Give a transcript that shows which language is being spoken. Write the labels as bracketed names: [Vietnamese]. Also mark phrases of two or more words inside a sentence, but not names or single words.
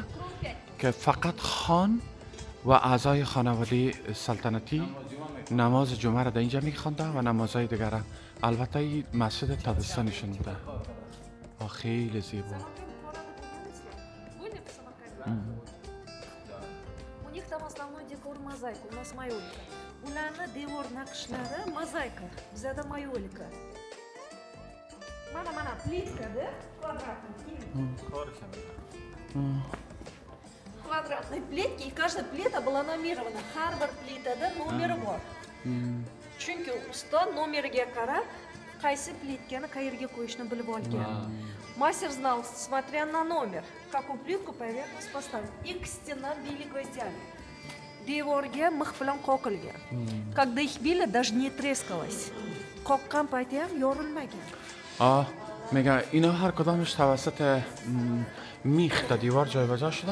[Persian] که فقط خان و اعضای خانواده سلطنتی نماز جمعه را در اینجا میخوانده و نمازهای دیگر را. البته این مسجد تابستانیشون بوده. خیلی زیبا. [Russian] У них там основной декор мозаика, у нас майолика. [Uzbek] Ularni devor naqshlari mozaika, bizada майолика. Mana plitkada kvadratный. [Russian] Квадратные плитки, и каждая плита была номирована. [Uzbek] Har bir plitada nomeri bor. Chunki usta nomeriga qarab qaysi plitkani qayerga qo'yishni bilib olgan. [Russian] Мастер знал, смотря на номер, какую плитку поверхность поставить. И к стенам били гвоздями. [Uzbek] Devorga mix bilan qoqilgan. [Russian] Когда их били, даже не трескалось. [Uzbek] Qoqqan payti ham yorilmagan. [Persian] میگه اینا هر کدامش توسط میخ در دیوار جایگزین شده.